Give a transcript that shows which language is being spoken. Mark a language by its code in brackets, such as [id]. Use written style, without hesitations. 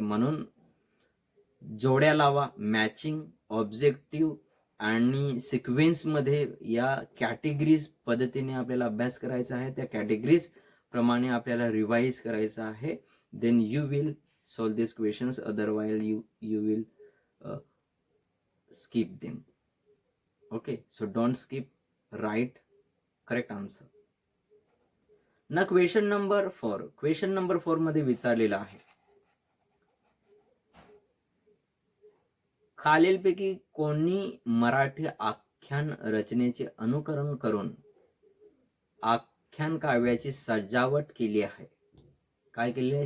[mr] म्हणून जोड्या लावा, मॅचिंग, ऑब्जेक्टिव्ह आणि सिक्वेन्समध्ये या कॅटेगरीज पद्धतीने आपल्याला अभ्यास करायचा आहे. त्या कॅटेगरीज प्रमाणे आपल्याला रिवाइज करायचं आहे. [en] Then you will solve this questions, otherwise you will skip them. Okay, so don't skip, write correct answer. [mr] ना क्वेश्चन नंबर 4 मध्ये विचारलेला आहे, खालीलपैकी कोणी मराठी आख्यान रचनेचे अनुकरण करून आख्यान काव्याची सजावट केली आहे? काय केलेली आहे?